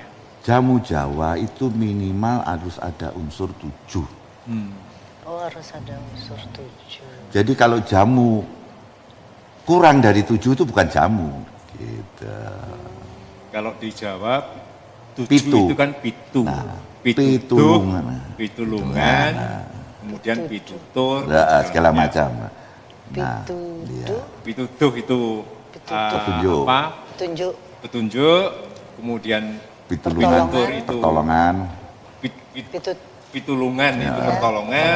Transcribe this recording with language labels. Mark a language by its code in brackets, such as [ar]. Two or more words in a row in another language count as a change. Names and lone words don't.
[id] Jamu Jawa itu minimal harus ada unsur 7. Oh, harus ada unsur 7. Jadi kalau jamu kurang dari 7 itu bukan jamu. Gitu. Kalau dijawab 7 Pitu. itu kan pitu. Nah, Pitulungan, pitulungan. pitulungan, kemudian pitutur, Nah, segala macam. Nah, Pituduh, iya. pituduh itu Petunjuk. tunjuk, petunjuk, kemudian Pitulungan, pitutur itu pertolongan. pitut, pitulungan Ya. itu pertolongan,